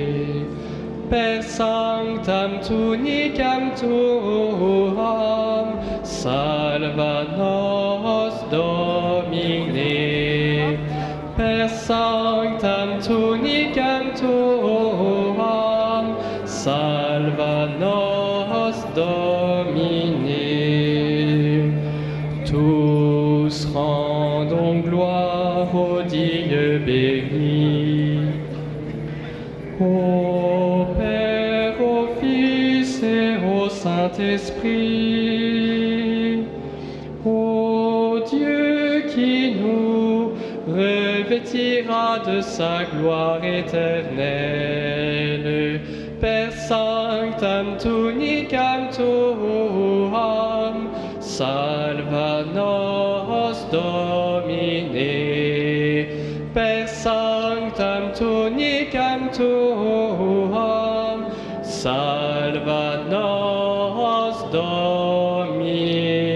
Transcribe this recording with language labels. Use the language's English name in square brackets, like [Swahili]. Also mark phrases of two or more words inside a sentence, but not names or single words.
[Latin] Per sanctam tunicam tuam, salva nos Domine. Per sanctam tunicam tuam, salva nos Domine. [French] Tous rendons gloire au Dieu béni, au Père, au Fils et au Saint-Esprit, au Dieu qui nous revêtira de sa gloire éternelle. [Latin] Per sanctam tunicam tuam, salva nos Domine. Per sanctam tunicam tuam, salva nos Domine.